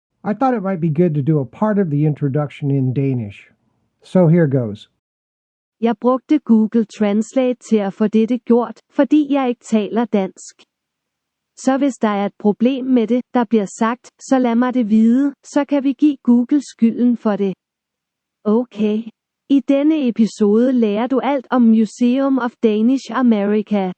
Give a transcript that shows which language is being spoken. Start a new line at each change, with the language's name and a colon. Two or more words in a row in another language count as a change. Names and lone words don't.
English: I thought it might be good to do a part of the introduction in Danish. So here goes.
Danish: Jeg brugte Google Translate til at få dette gjort, fordi jeg ikke taler dansk. Så hvis der er et problem med det, der bliver sagt, så lad mig det vide, så kan vi give Google skylden for det. Okay. I denne episode lærer du alt om Museum of Danish America.